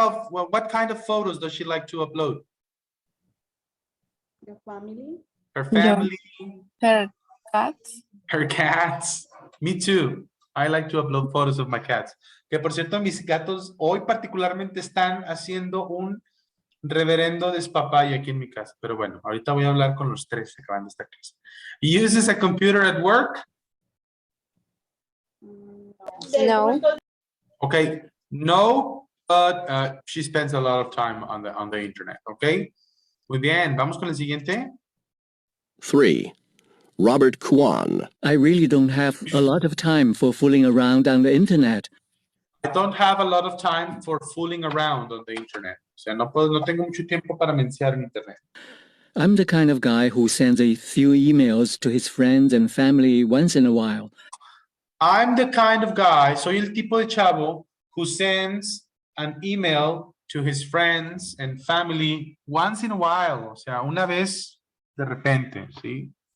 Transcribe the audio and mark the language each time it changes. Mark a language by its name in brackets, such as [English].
[English] What kind of photos does she like to upload? Her family, Her cats. her cats. Me too. I like to upload photos of my cats. [Spanish] Que por cierto, mis gatos hoy particularmente están haciendo un reverendo despapalle aquí en mi casa. Pero bueno, ahorita voy a hablar con los tres acabando esta clase. [English] Uses a computer at work? No. Okay, no, but she spends a lot of time on the internet, okay? [Spanish] Muy bien, vamos con el siguiente. 3. Robert Kwan. [English] I really don't have a lot of time for fooling around on the internet. I don't have a lot of time for fooling around on the internet. [Spanish] O sea, no tengo mucho tiempo para mensear en internet. [English] I'm the kind of guy who sends a few emails to his friends and family once in a while. I'm the kind of guy, [Spanish] soy el tipo de chavo [English] who sends an email to his friends and family once in a while. [Spanish] O sea, una vez de repente, ¿sí?